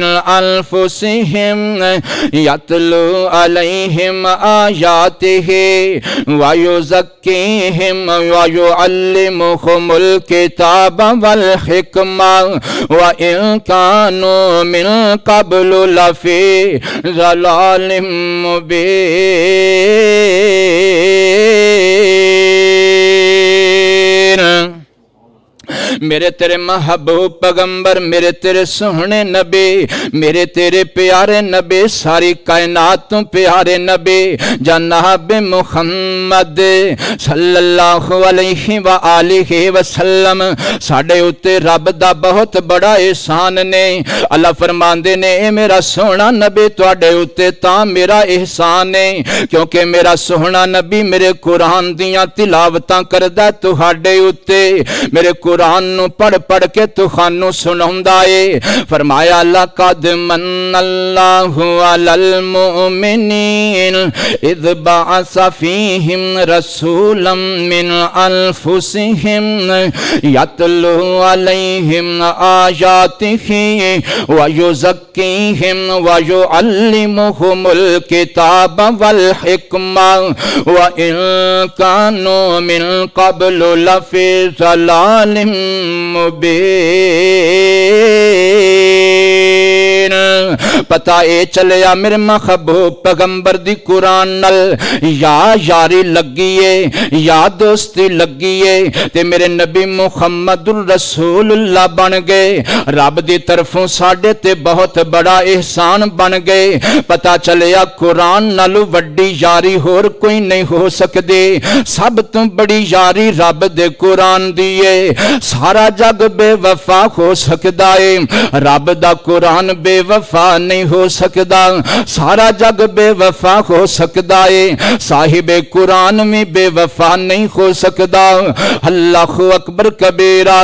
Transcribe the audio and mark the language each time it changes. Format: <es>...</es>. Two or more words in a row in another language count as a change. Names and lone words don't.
<ar>أنفسهم يتلو عليهم آياته و يزكيهم و يعلمهم الكتاب و الحكمة و إن كانوا من قبل لفي ضلال مبين.</ar> <pa>میرے تیرے محبوب پیغمبر، میرے تیرے سوہنے نبی، میرے تیرے پیارے نبی، ساری کائنات توں پیارے نبی جناب محمد</pa> <ar>صلى الله عليه و آله وسلم</ar> <pa>ساڈے اتے رب دا بہت وڈا احسان نے. اللہ فرماندے نے، اے میرا سوہنا نبی تہاڈے اتے تاں میرا احسان ہے کیونکہ میرا سوہنا نبی میرے قرآن دیاں تلاوتاں کردا تہاڈے اتے. میرے قرآن نو پڑھ پڑھ کے تخانو سناوندا ہے۔</pa> <ar>فرمایا لقد من اللہ علی المؤمنین اذ بعث فیہم رسولا من انفسہم یتلو علیہم آیاتہ ویزکیہم ویعلمہم الکتاب والحکمہ وَإِن كَانُوا مِن قَبْلُ لَفِي ضَلَالٍ مُبِينٍ۔</ar> <pa>پتہ اے چلیا میرے محبوب پیغمبر دی قرآن نل یا یاری لگیے یا دوستی لگیے تے میرے نبی محمد الرسول اللہ بن گئے، رب دی طرفوں ساڑھے تے بہت بڑا احسان بن گئے۔ پتہ چلیا قرآن نلو وڈی یاری ہور کوئی نہیں ہو سکدے، سب تو بڑی یاری رب دے قرآن دیئے۔ سارا جگ بے وفا ہو سکدا ہے، رب دا قرآن بے وفا نہیں ہو سکدا۔ سارا جگ بے وفا ہو سکدا ہے، صاحب قرآن میں بے وفا نہیں ہو سکدا۔</pa> <ar>اللہ اکبر کبیرہ۔</ar>